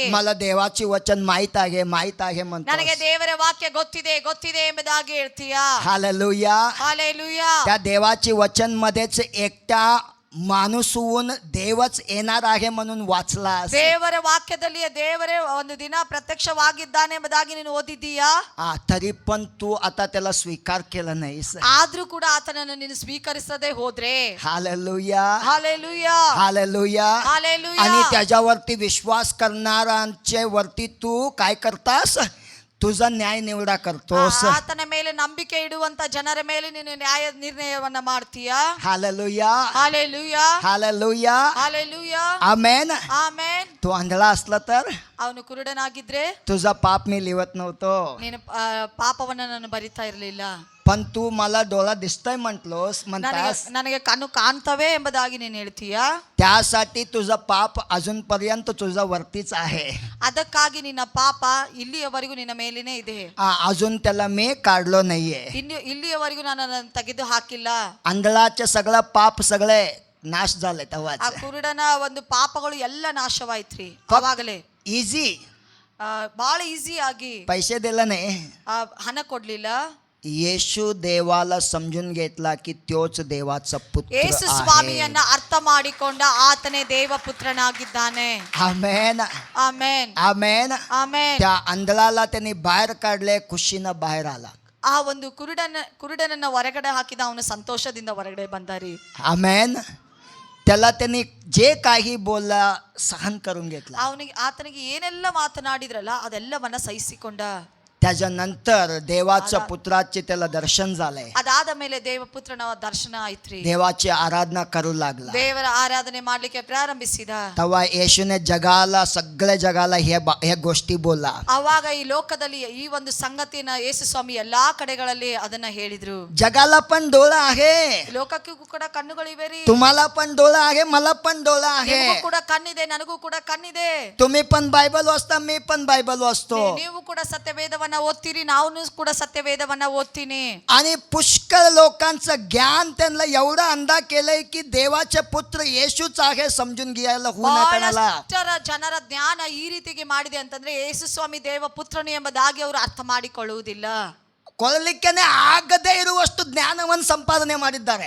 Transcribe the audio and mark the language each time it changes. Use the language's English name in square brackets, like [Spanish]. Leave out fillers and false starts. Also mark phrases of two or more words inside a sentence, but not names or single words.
[Marathi] मला देवाची वचन माहित आहे [Kannada] ನನಗೆ [Marathi] म्हणतो. [Kannada] ದೇವರ ವಾಕ್ಯ ಗೊತ್ತಿದೆ ಎಂಬುದಾಗಿ ಹೇಳ್ತೀಯ. [Marathi] हालेलुया. हालेलुया. त्या देवाची वचन मध्येच एकटा माणूस होऊन देवच येणार आहे म्हणून वाचलास. [Kannada] ದೇವರ ವಾಕ್ಯದಲ್ಲಿ ದೇವರೇ ಒಂದು ದಿನ ಪ್ರತ್ಯಕ್ಷವಾಗಿದ್ದಾನೆ ಎಂಬುದಾಗಿ ನೀನು ಓದಿದ್ದೀಯಾ? [Marathi] तरी पण तू आता त्याला स्वीकार केला नाहीस. [Kannada] ಆದ್ರೂ ಕೂಡ ಆತನನ್ನು ನೀನು ಸ್ವೀಕರಿಸದೆ ಹೋದ್ರೆ, [Marathi] हालेलुया, हालेलुया, हालेलुया. हालेलुया. आणि त्याच्यावरती विश्वास करणाऱ्यांच्या वरती तू काय करतास? तुझा न्याय निवडा करतोस. [Kannada] ಆತನ ಮೇಲೆ ನಂಬಿಕೆ ಇಡುವಂತ ಜನರ ಮೇಲೆ ನೀನು ನ್ಯಾಯ ನಿರ್ಣಯವನ್ನ ಮಾಡ್ತೀಯಾ. [Marathi] हालेलुया, [Kannada] ಹಾಲೆಲೂಯಾ, [Marathi] हालेलुया, [Kannada] ಹಾಲೆಲೂಯಾ, [Marathi] आमेन. [Kannada] ಆಮೆನ್. [Marathi] तू आंधळा असला तर [Kannada] ಅವನು ಕುರುಡನಾಗಿದ್ರೆ [Marathi] तुझा पाप मी लिहत नव्हतो, [Kannada] ನೀನು ಪಾಪವನ್ನ ನಾನು ಬರಿತಾ ಇರಲಿಲ್ಲ. [Marathi] पण तू मला डोळा दिसतोय म्हणतास, [Kannada] ನನಗೆ ಕಣ್ಣು ಕಾಣ್ತವೆ ಎಂಬುದಾಗಿ ನೀನು ಹೇಳ್ತೀಯಾ. [Marathi] त्यासाठी तुझा पाप अजूनपर्यंत तुझा वरतीच आहे. [Kannada] ಅದಕ್ಕಾಗಿ ನಿನ್ನ ಪಾಪ ಇಲ್ಲಿಯವರೆಗೂ ನಿನ್ನ ಮೇಲೇನೆ ಇದೆ. [Marathi] अजून त्याला मी काढलो नाहीये. [Kannada] ಇಲ್ಲಿಯವರೆಗೂ ನಾನು ಅದನ್ನು ತೆಗೆದು ಹಾಕಿಲ್ಲ. [Marathi] आंधळाचे सगळं पाप सगळे नाश झाले ಆ तेव्हाच. [Kannada] ಕುರುಡನ ಒಂದು ಪಾಪಗಳು ಎಲ್ಲ ನಾಶವಾಯ್ತ್ರಿ ಅವಾಗಲೇ. [Marathi] इझी, [Kannada] ಬಹಳ ಈಸಿ ಆಗಿ [Marathi] पैसे दिला नाही. [Kannada] ಹಣ ಕೊಡ್ಲಿಲ್ಲ. [Marathi] येशू देवाला समजून घेतला की त्योच देवाचा पुत्र [Kannada] ಯೇಸು [Marathi] आहे. [Kannada] ಸ್ವಾಮಿಯನ್ನ ಅರ್ಥ ಮಾಡಿಕೊಂಡ ಆತನೇ ದೇವಪುತ್ರನಾಗಿದ್ದಾನೆ. [Marathi] आमेन, [Kannada] ಆಮೆನ್, [Marathi] आमेन. [Kannada] ಆಮೆನ್. [Marathi] त्या आंधळाला त्यांनी बाहेर काढले, खुशीनं बाहेर आला. [Kannada] ಆ ಒಂದು ಕುರುಡನನ್ನ ಹೊರಗಡೆ ಹಾಕಿದ, ಅವನು ಸಂತೋಷದಿಂದ ಹೊರಗಡೆ ಬಂದಾರಿ. [Marathi] आमेन. त्याला त्यांनी जे काही बोलला सहन करून घेतला. [Kannada] ಆತನಿಗೆ ಏನೆಲ್ಲ ಮಾತನಾಡಿದ್ರಲ್ಲ ಅದೆಲ್ಲವನ್ನ ಸಹಿಸಿಕೊಂಡ. [Marathi] त्याच्यानंतर देवाच्या पुत्राचे त्याला दर्शन झाले. [Kannada] ಅದಾದ ಮೇಲೆ ದೇವಪುತ್ರನ ದರ್ಶನ ಆಯ್ತ್ರಿ. [Marathi] देवाची आराधना करू लागला. [Kannada] ದೇವರ ಆರಾಧನೆ ಮಾಡ್ಲಿಕ್ಕೆ ಪ್ರಾರಂಭಿಸಿದ. [Marathi] तेव्हा येशूने जगाला, सगळ्या जगाला ह्या गोष्टी बोलला. [Kannada] ಅವಾಗ ಈ ಲೋಕದಲ್ಲಿ ಈ ಒಂದು ಸಂಗತಿನ ಯೇಸು ಸ್ವಾಮಿ ಎಲ್ಲಾ ಕಡೆಗಳಲ್ಲಿ ಅದನ್ನ ಹೇಳಿದ್ರು. [Marathi] जगाला पण डोळा आहे, [Kannada] ಲೋಕಕ್ಕೂ ಕೂಡ ಕಣ್ಣುಗಳಿವೆ ರೀ. [Marathi] तुम्हाला पण डोळा आहे, मला पण डोळा आहे. [Kannada] ನಿಮಗೂ ಕೂಡ ಕಣ್ಣಿದೆ, ನನಗೂ ಕೂಡ ಕಣ್ಣಿದೆ. [Marathi] तुम्ही पण बायबल वाचता, मी पण बायबल वाचतो. [Kannada] ನೀವು ಕೂಡ ಸತ್ಯವೇದವನ್ನ ಓದ್ತೀರಿ, ನಾನು ಕೂಡ ಸತ್ಯವೇದವನ್ನ ಓದ್ತೀನಿ. [Marathi] आणि पुष्कळ लोकांचं ज्ञान त्यांना एवढा अंधा केलंय की देवाचे पुत्र येशूच आहे समजून घ्यायला होऊन कोणाला. [Kannada] ಜನರ ಜ್ಞಾನ ಈ ರೀತಿಗೆ ಮಾಡಿದೆ ಅಂತಂದ್ರೆ ಯೇಸು ಸ್ವಾಮಿ ದೇವ ಪುತ್ರನು ಎಂಬುದಾಗಿ ಅವರು ಅರ್ಥ ಮಾಡಿಕೊಳ್ಳುವುದಿಲ್ಲ. ಕೊಳ್ಳಲಿಕ್ಕೇನೆ ಆಗದೇ ಇರುವಷ್ಟು ಜ್ಞಾನವನ್ನು ಸಂಪಾದನೆ ಮಾಡಿದ್ದಾರೆ.